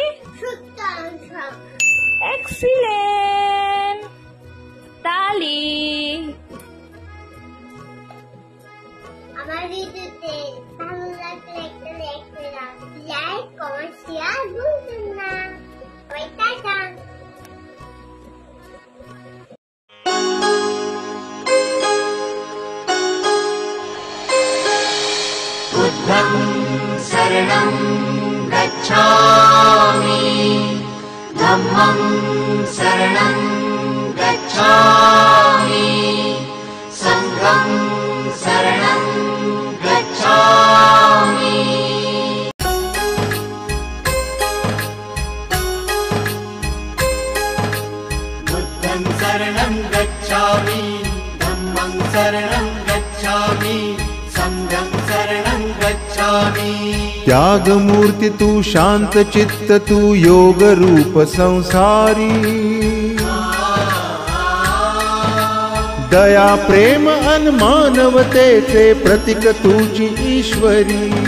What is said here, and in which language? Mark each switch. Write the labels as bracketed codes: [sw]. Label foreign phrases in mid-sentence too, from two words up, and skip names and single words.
[bn] এক্সিলেন্ট। তালি। আমার ভিডিওতে ভালো লাগলে একটা [en] like comment share [bn] ভুলবেন না। বাই, টাটা। [pi] बुद्धं शरणं गच्छामि, धम्मं शरणं गच्छामि, संघं शरणं गच्छामि। बुद्धं शरणं गच्छामि, धम्मं शरणं गच्छामि, संघं शरणं गच्छामि। [mr] त्याग मूर्ति तू शांत चित्त तू योग रूप संसारी, दया प्रेम अनमानवते ते प्रतीक तुझी ईश्वरी।